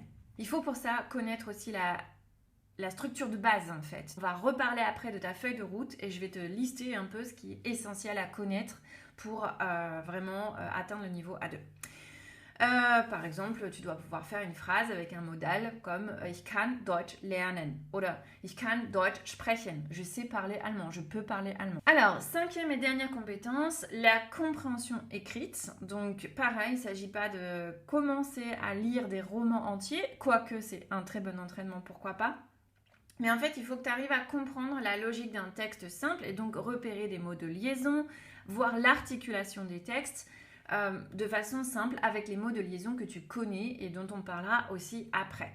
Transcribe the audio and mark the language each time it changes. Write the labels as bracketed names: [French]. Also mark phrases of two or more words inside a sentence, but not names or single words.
[French] Il faut pour ça connaître aussi la structure de base en fait. On va reparler après de ta feuille de route et je vais te lister un peu ce qui est essentiel à connaître pour vraiment atteindre le niveau A2. Par exemple, tu dois pouvoir faire une phrase avec un modal comme [German] Ich kann Deutsch lernen oder Ich kann Deutsch sprechen. [French] Je sais parler allemand, je peux parler allemand. Alors, 5e et dernière compétence, la compréhension écrite. Donc, pareil, il ne s'agit pas de commencer à lire des romans entiers, quoique c'est un très bon entraînement, pourquoi pas. Mais en fait, il faut que tu arrives à comprendre la logique d'un texte simple et donc repérer des mots de liaison, voir l'articulation des textes de façon simple avec les mots de liaison que tu connais et dont on parlera aussi après.